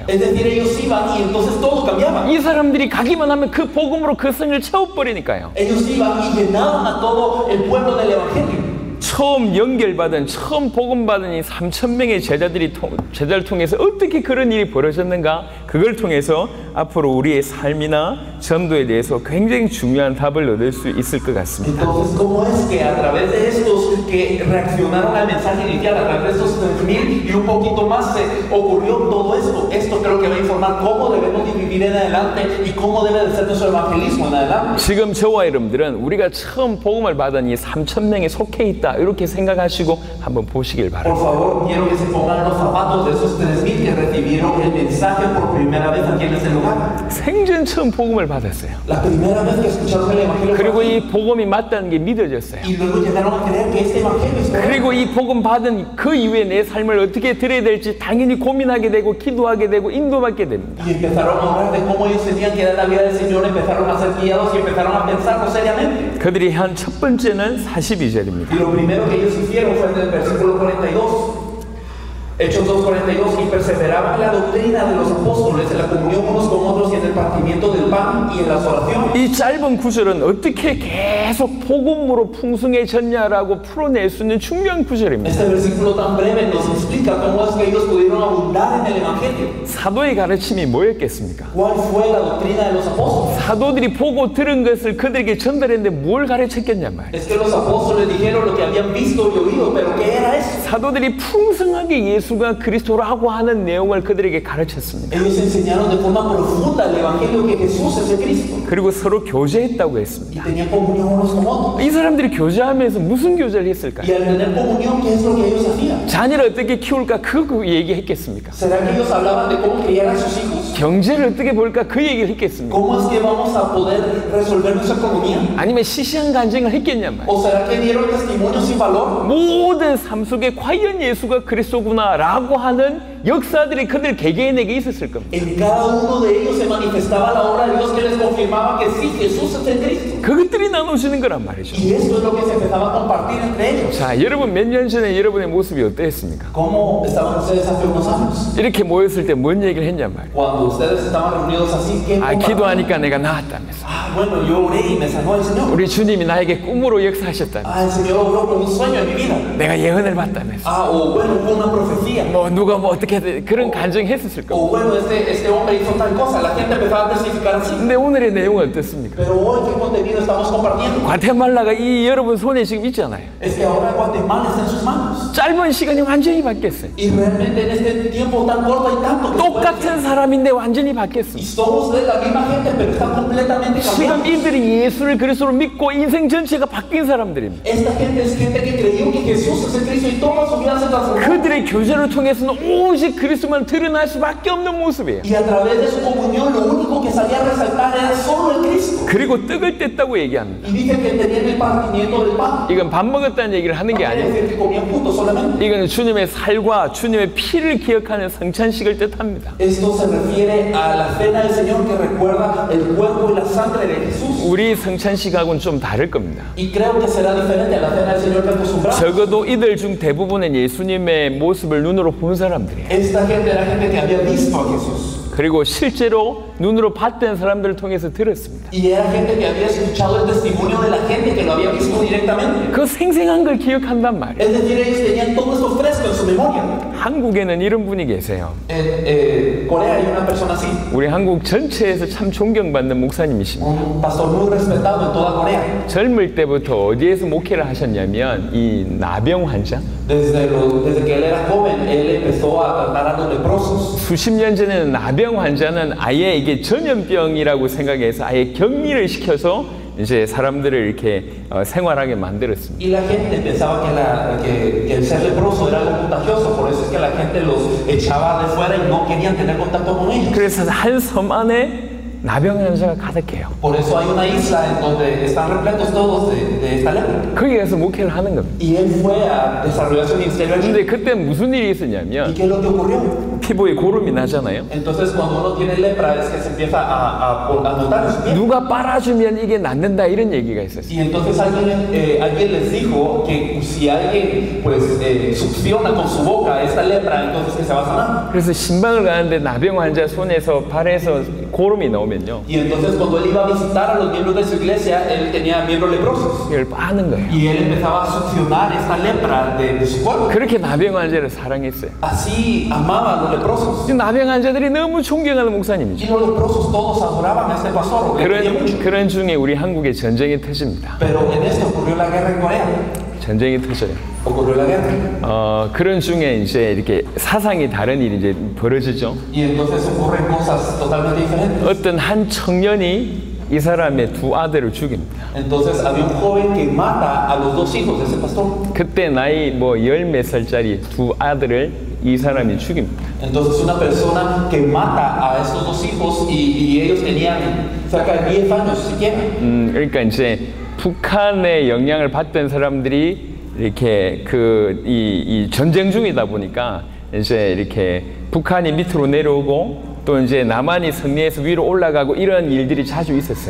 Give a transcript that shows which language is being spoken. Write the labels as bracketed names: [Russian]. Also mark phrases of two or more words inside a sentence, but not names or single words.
[Spanish] Es decir, ellos iban y entonces todo cambiaba. [Korean] 이 사람들이 가기만 하면 그 복음으로 그 성을 채워버리니까요. [Spanish] Ellos iban y llenaban a todo el pueblo del Evangelio. [Korean] 처음 연결받은, 처음 복음받은 이 3,000명의 제자를 통해서 어떻게 그런 일이 벌어졌는가? 그걸 통해서 앞으로 우리의 삶이나 전도에 대해서 굉장히 중요한 답을 얻을 수 있을 것 같습니다. [Spanish] Entonces, ¿cómo es que a través de estos que reaccionaron al mensaje inicial, a través de estos 3,000 y un poquito más, se ocurrió todo esto? Esto creo que va a informar cómo debemos vivir en adelante y cómo debe de ser nuestro evangelismo en adelante. [Korean] 지금 저와 여러분들은 우리가 처음 복음을 받은 이 3,000명에 속해 있다, 이렇게 생각하시고 한번 보시길 [Spanish] Por [Korean] 바랍니다. [Spanish] favor, quiero que se pongan los zapatos de esos 3,000 que recibieron el mensaje por primera vez aquí en este lugar. [Korean] 생전 처음 복음을 받았어요. [Spanish] La primera vez que escucharon el evangelio. [Korean] 그리고 이 복음이 맞다는 게 믿어졌어요. [Spanish] Y luego llegaron a creer que este evangelio es verdad. [Korean] 그리고 이 복음 받은 그 이후에 내 삶을 어떻게 드려야 될지 당연히 고민하게 되고 기도하게 되고 인도받게 됩니다. [Spanish] Y empezaron a hablar de cómo ellos tenían que dar la vida del Señor, empezaron a ser guiados y empezaron a pensarlo seriamente. [Korean] 그들이 한 첫 번째는 42절입니다. [Spanish] Y lo primero que ellos hicieron fue en el versículo 42. Hechos 2:42, y perseveraban en la doctrina de los apóstoles, en la comunión unos con otros y en el partimiento del pan y en las oraciones. [Korean] 이 짧은 구절은 어떻게 계속 복음으로 풍성해졌냐라고 풀어낼 수 있는 중요한 구절입니다. [Spanish] Este versículo tan breve nos explica cómo es que ellos pudieron abundar en el evangelio. [Korean] 사도의 가르침이 뭐였겠습니까? [Spanish] ¿Cuál fue la doctrina de los apóstoles? [Korean] 사도들이 보고 들은 것을 그들에게 전달했는데 뭘 가르쳤겠냐 말이에요. [Spanish] Es que los apóstoles dijeron lo que habían visto y oído, pero ¿qué era eso? [Korean] 사도들이 풍성하게 예수가 그리스도라고 하는 내용을 그들에게 가르쳤습니다. [Spanish] Ellos enseñaron de forma profunda el evangelio que Jesús es el Cristo. [Korean] 그리고 서로 교제했다고 [Spanish] Y [Korean] 했습니다. [Spanish] tenían comunión unos con otros. [Korean] 이 사람들이 교제하면서 무슨 교제를 했을까요? [Spanish] Y al tener comunión, ¿qué es lo que ellos hacían? [Korean] 자녀를 어떻게 키울까 그 얘기했겠습니까? [Spanish] ¿Será que ellos hablaban de cómo criar a sus hijos? [Korean] 경제를 어떻게 볼까 그 얘기를 했겠습니까? [Spanish] ¿Cómo es que vamos a poder resolver nuestra economía? [Korean] 아니면 시시한 간증을 했겠냐 말이에요. [Spanish] ¿O será que dieron testimonio sin valor? [Korean] 모든 삶 속에 과연 예수가 그리스도구나라고 하는 역사들이 그들 개개인에게 있었을 겁니다. [Spanish] En cada uno de ellos se manifestaba la obra de Dios que les confirmaba que sí, Jesús es el Cristo. [Korean] 그것들이 나눠주는 거란 말이죠. [Spanish] Y esto es lo que se empezaba a compartir entre ellos. [Korean] 자, 여러분 몇 년 전에 여러분의 모습이 어땠습니까? [Spanish] ¿Cómo estaban ustedes hace unos años? [Korean] 이렇게 모였을 때 뭔 얘기를 했냐 말이에요. [Spanish] Cuando ustedes estaban reunidos así, ¿qué [Korean] 아, [Spanish] compartían? [Korean] 기도하니까 내가 나았다면서. [Spanish] Ah, bueno, yo oré y me sanó el Señor. [Korean] 우리 주님이 나에게 꿈으로 역사하셨다면서. [Spanish] Ah, el Señor obró con un sueño en mi vida. [Korean] 내가 예언을 봤다면서. [Spanish] Ah, o bueno, fue una profecía. [Korean] 뭐 누가 뭐 어떻게 그런 간증했었을 겁니다. [Spanish] O bueno, este hombre hizo tal cosa. La gente empezaba a testificar así. [Korean] 근데 오늘의 내용은 어떻습니까? [Spanish] Pero hoy, ¿qué contenido estamos compartiendo? [Korean] 과테말라가 이 여러분 손에 지금 있잖아요. [Spanish] Es que ahora Guatemala está en sus manos. [Korean] 짧은 시간에 완전히 바뀌었어요. [Spanish] Y realmente en este tiempo tan corto hay tanto que se puede hacer. [Korean] 똑같은 사람인데 완전히 [Spanish] Y [Korean] 바뀌었습니다. [Spanish] somos de la misma gente, pero están completamente [Korean] 지금 [Spanish] cambiados. [Korean] 이들이 예수를 그리스도로 믿고 인생 전체가 바뀐 사람들입니다. [Spanish] Esta gente es gente que creyó que Jesús es el Cristo y toda su vida se transformó. [Korean] 그들의 교제를 통해서는 오직 그리스도만 드러날 수밖에 없는 모습이에요. [Spanish] Y a través de su comunión lo único que salía a resaltar era solo el Cristo. [Korean] 그리고 떡을 뗐다고 얘기합니다. [Spanish] Y dice que tenían el partimiento del pan. [Korean] 이건 밥 먹었다는 얘기를 하는 게 [Spanish] No quiere [Korean] 아니에요. [Spanish] decir que comían juntos solamente. [Korean] 이건 주님의 살과 주님의 피를 기억하는 성찬식을 뜻합니다. [Spanish] Esto se refiere a la cena del Señor que recuerda el cuerpo y la sangre de Jesús. [Korean] 우리 성찬식하고는 좀 다를 겁니다. [Spanish] Y creo que será diferente a la cena del Señor que acostumbramos. [Korean] 적어도 이들 중 대부분은 예수님의 모습을 눈으로 본 사람들이에요. [Spanish] Esta gente era gente que había visto a Jesús. [Korean] 그리고 실제로 눈으로 봤던 사람들을 통해서 들었습니다. [Spanish] Y era gente que había escuchado el testimonio de la gente que lo había visto directamente. [Korean] 그 생생한 걸 기억한단 말이에요. [Spanish] Es decir, ellos tenían todo esto fresco en su memoria. [Korean] 한국에는 이런 분이 계세요. [Spanish] En Corea hay una persona así, [Korean] 우리 한국 전체에서 참 존경받는 목사님이십니다. [Spanish] un pastor muy respetado en toda Corea. [Korean] 젊을 때부터 어디에서 목회를 하셨냐면 이 나병 환자, [Spanish] Desde que él era joven, él empezó a tratar a los leprosos. [Korean] 수십 년 전에는 나병 환자는 아예 이게 전염병이라고 생각해서 아예 격리를 시켜서 이제 사람들을 이렇게 생활하게 만들었습니다. [Spanish] Y la gente pensaba que el ser leproso era algo contagioso, por eso es que la gente los echaba de fuera y no querían tener contacto con ellos. [Korean] 그래서 한 섬 안에 나병 환자가 가득해요. [Spanish] Por eso hay una isla en donde están repletos todos de esta lepra. [Korean] 거기 가서 목회를 하는 겁니다. [Spanish] Y él fue a desarrollar su ministerio allí. [Korean] 근데 그때 무슨 일이 [Spanish] ¿Y [Korean] 있었냐면 [Spanish] qué es lo que ocurrió? [Korean] 피부에 고름이 나잖아요. [Spanish] Entonces cuando uno tiene lepra es que se empieza a notar en su piel. [Korean] 누가 빨아주면 이게 낫는다 이런 얘기가 있었어요. [Spanish] Y entonces alguien les dijo que si alguien pues succiona con su boca esta lepra, entonces que se va a sanar. [Korean] 그래서 신방을 가는데 나병 환자 손에서 발에서 고름이 나옵니다. 오면요. [Spanish] Y entonces cuando él iba a visitar a los miembros de su iglesia, él tenía miembros leprosos. [Korean] 이걸 빠는 거예요. [Spanish] Y él empezaba a succionar esta lepra de su cuerpo. [Korean] 그렇게 나병 환자를 사랑했어요. [Spanish] Así amaba a los leprosos. [Korean] 나병 환자들이 너무 존경하는 [Spanish] Y [Korean] 목사님이죠. [Spanish] los leprosos todos adoraban a este pastor. Le querían mucho. [Korean] 그런 중에 우리 한국에 전쟁이 터집니다. [Spanish] Pero en esto ocurrió la guerra en Corea. [Korean] 전쟁이 터져요. [Spanish] Ocurrió la guerra. [Korean] 그런 중에 이제 이렇게 사상이 다른 일이 이제 벌어지죠. [Spanish] Y entonces ocurren cosas totalmente diferentes. [Korean] 어떤 한 청년이 이 사람의 두 아들을 죽입니다. [Spanish] Entonces había un joven que mata a los dos hijos de ese pastor. [Korean] 그때 나이 뭐 열 몇 살짜리 두 아들을 이 사람이 죽입니다. [Spanish] Entonces una persona que mata a estos dos hijos y ellos tenían cerca de 10 años siquiera. [Korean] 그러니까 이제 북한의 영향을 받던 사람들이 이렇게 이 전쟁 중이다 보니까 이제 이렇게 북한이 밑으로 내려오고 또 이제 남한이 승리해서 위로 올라가고 이런 일들이 자주 있었어요.